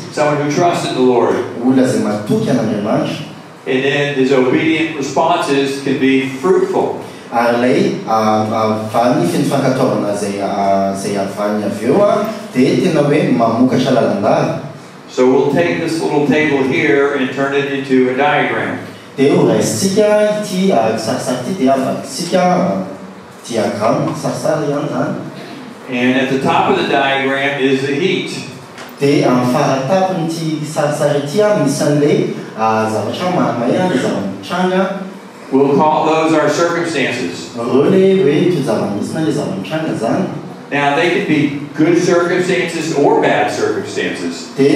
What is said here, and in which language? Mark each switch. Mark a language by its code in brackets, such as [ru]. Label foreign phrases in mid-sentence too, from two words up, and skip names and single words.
[en] Someone who trusts in the Lord. [mg] Olona izay matoky an'Andriamanitra. [en] And then his obedient responses can be fruitful. [mg] Ary ilay vany feno fankatoavana izay avany avy eo dia tena hoe mamokatra lalandava. [en] So we'll take this little table here and turn it into a diagram. [mg] Dia raisitsika ity kisarisary ity dia avaditsika diagram kisarisary ihany zany. [en] And at the top of the diagram is the heat. [mg] Dia amin'ny faratapon'ity kisarisary ity misy an'ilay zavatra mahamay ilay zava-mitranga. [en] We'll call those our circumstances. [mg] Reo ilay hoe ito zava-misy na ilay zava-mitranga zany. [en] Now, they can be good circumstances or bad circumstances.